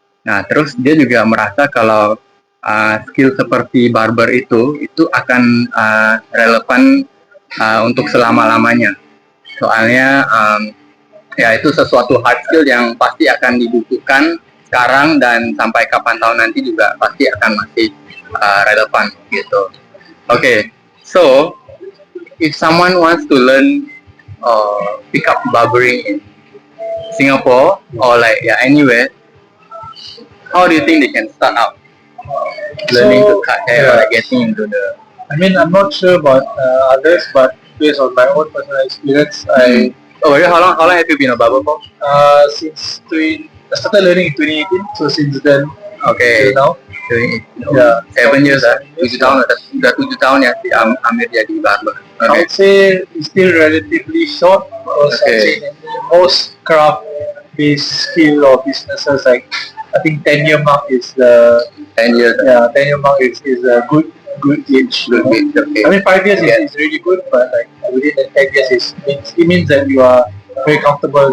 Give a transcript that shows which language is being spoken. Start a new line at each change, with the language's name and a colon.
Indonesian: Nah, terus dia juga merasa kalau skill seperti barber itu akan relevan untuk selama-lamanya. Soalnya ya itu sesuatu hard skill yang pasti akan dibutuhkan sekarang dan sampai kapan tahun nanti juga pasti akan masih relevan gitu.
English: Okay, so if someone wants to learn pick up barbering in Singapore or like anywhere, how do you think they can start out learning to cut hair or like getting into the? I mean, I'm not sure about others, but based on my own personal experience, How long have you been a barber for? I started learning in 2018, so since then Okay. till now. Yeah. 7 years lah.
Indonesian: 7 tahun udah 7 tahun ya si Amir jadi barber.
English: I Okay. would say it's still relatively short because I'd say that most craft-based skill or businesses, like I think 10-year mark is 10 years. 10-year mark is a good age. Good age, okay. I mean 5 years is really good, but like within the 10 years it means that you are very comfortable.